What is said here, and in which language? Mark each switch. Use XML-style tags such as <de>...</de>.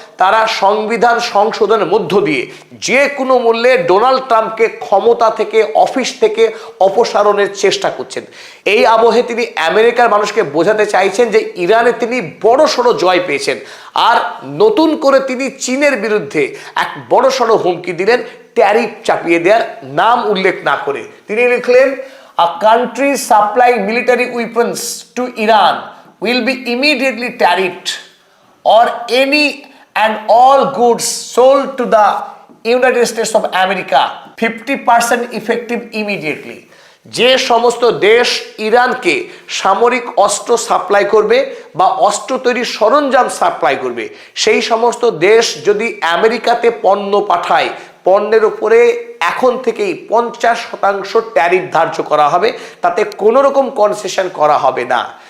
<bn>তারা সংবিধান সংশোধনের মধ্য দিয়ে যে কোনো মূল্যে ডোনাল্ড ট্রাম্পকে ক্ষমতা থেকে, অফিস থেকে অপসারণের চেষ্টা করছেন। এই আবহে তিনি আমেরিকার মানুষকে বোঝাতে চাইছেন যে ইরানে তিনি বড়সড় জয় পেয়েছেন। আর নতুন করে তিনি চীনের বিরুদ্ধে এক বড়সড় হুমকি দিলেন, ট্যারিফ চাপিয়ে দেওয়ার নাম উল্লেখ না করে। তিনি লিখলেন,</bn> <en>a country supplying military weapons to Iran will be immediately tariffed, or any and all goods sold to the United States of America 50% effective immediately.</en> <bn>যে সমস্ত দেশ ইরানকে সামরিক অস্ত্র সাপ্লাই করবে বা অস্ত্র তৈরির সরঞ্জাম সাপ্লাই করবে, সেই সমস্ত দেশ যদি আমেরিকাতে পণ্য পাঠায় পণ্যের উপরে এখন থেকেই 50% ট্যারিফ ধার্য করা হবে, তাতে কোনো রকম কনসেশন করা হবে না।</bn>